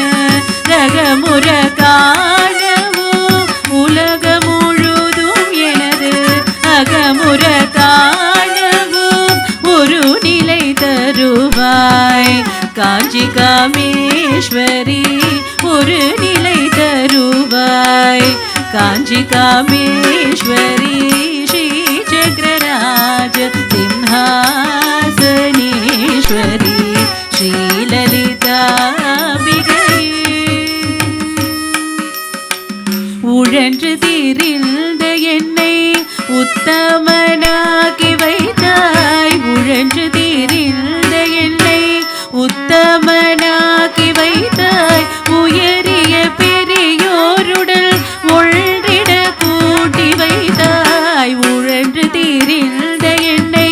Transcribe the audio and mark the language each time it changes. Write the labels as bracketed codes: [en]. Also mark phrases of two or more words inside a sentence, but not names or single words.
[ta] ரகமுற காணவும் உலகம் முழுதும் எனது அகமுற காணவும் ஒரு நிலை தருவாய் காஞ்சி காமேஸ்வரி ஒரு நிலை தருவாய் காஞ்சி காமேஸ்வரி श्रीचक्रराज [sa] सिंहासनेश्वरी श्रीललिता बिगये [ta] உழன்று தீரிந்த என்னை உத்தமனாக்கி வைத்தாய் உழன்று தீரிந்த என்னை உத்தமனாக்கி வைத்தாய் உயரிய பெரியோருடல் ஒன்றிட கூட்டி வைத்தாய் உழன்று தீரிந்த என்னை